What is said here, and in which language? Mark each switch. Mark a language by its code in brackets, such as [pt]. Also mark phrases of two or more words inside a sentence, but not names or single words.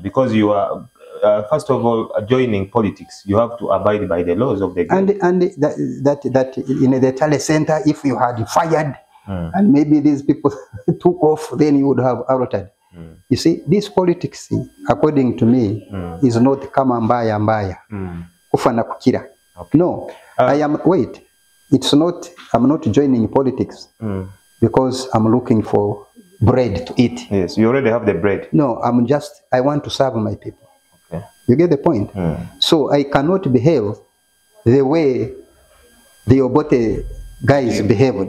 [en] Because you are, first of all, joining politics, you have to abide by the laws of the game. And that in the tele center, if you had fired and maybe these people took off, then you would have altered. You see, this politics, according to me, is not [sw] kama mbaya kufa na kukira. [en] No, I'm not joining politics because I'm looking for bread to eat. Yes, you already have the bread. No, I want to serve my people. Okay. You get the point? So I cannot behave the way the Obote guys behaved.